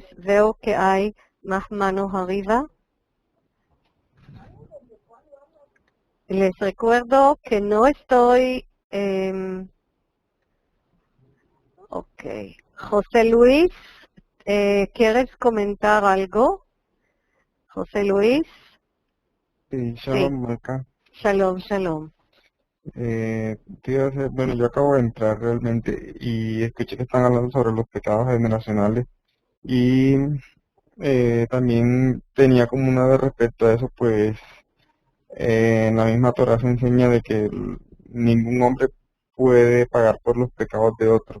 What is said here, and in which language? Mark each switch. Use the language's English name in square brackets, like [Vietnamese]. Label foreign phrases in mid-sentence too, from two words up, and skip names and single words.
[Spanish] Veo que hay más manos arriba. Les recuerdo que no estoy... ok. José Luis, ¿quieres comentar algo? José Luis. Sí, shalom, Malca. [Hebrew] שלום שלום. [Spanish] Bueno, yo acabo de entrar realmente y escuché que están hablando sobre los pecados generacionales y también tenía como una de respecto a eso, pues en la misma Torá se enseña de que ningún hombre puede pagar por los pecados de otro.